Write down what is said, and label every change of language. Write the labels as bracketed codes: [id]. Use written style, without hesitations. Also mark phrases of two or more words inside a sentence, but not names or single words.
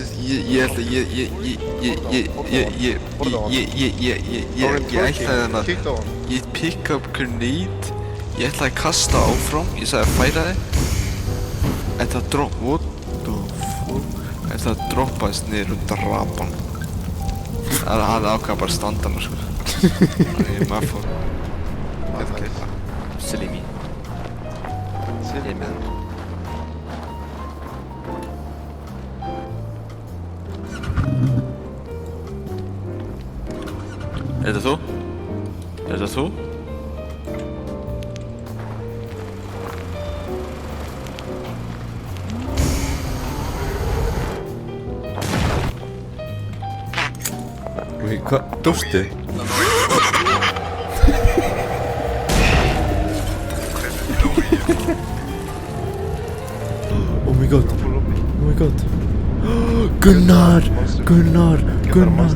[en] Ég pick up grenade. [is] Ég ætlaði að kasta áfram. Ég sagði að færa þig. Þetta [en] what the fuck? [is] Þetta droppaðist niður og drap hann. Það hafði ákvað bara að standa hann sko. Þannig ég maður fór. [en] Silly me. Silly me. [is] Er þetta þú? Er þetta þú? Wait, hvað? Dóstu? [en] Oh my god. Oh my god. [is] Gunnar! Gunnar! Gunnar!